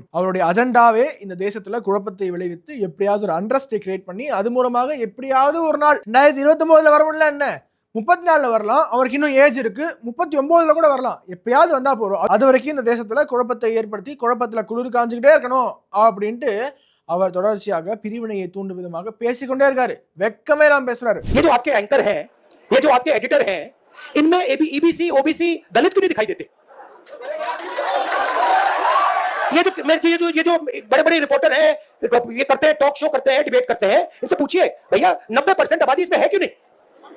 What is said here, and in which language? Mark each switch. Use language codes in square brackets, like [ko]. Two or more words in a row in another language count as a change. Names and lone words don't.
[ta] அவருடைய அஜெண்டாவே இந்த தேசத்துல குழப்பத்தை விளைவித்து எப்படியாவது ஒரு அண்டர்ஸ்டே கிரியேட் பண்ணி அது மூலமாக எப்படியாவது ஒரு நாள் 2029 வர முடியல, என்ன 34 வரலாம், அவருக்கு இன்னும் ஏஜ் இருக்கு, 39 கூட வரலாம், எப்பயாவது வந்தா போறோம். அது வரைக்கும் இந்த தேசத்துல குழப்பத்தை ஏற்படுத்தி குழப்பத்துல குளிர் காஞ்சுக்கிட்டே இருக்கணும் அப்படின்ட்டு அவர் தொடர்ச்சியாக பிரிவினையை தூண்டும் விதமாக பேசிக்கொண்டே இருக்காரு. வெக்கமே எல்லாம் பேசுறாரு. [hi] ये जो आपके एंकर हैं, ये जो आपके एडिटर हैं, इनमें EBC, OBC, दलित क्यों नहीं दिखाई देते? ये जो बड़े-बड़े रिपोर्टर हैं, ये करते हैं, [en] talk show [hi] करते हैं, डिबेट करते हैं, इनसे पूछिए भैया 90% आबादी इसमें है क्यों नहीं?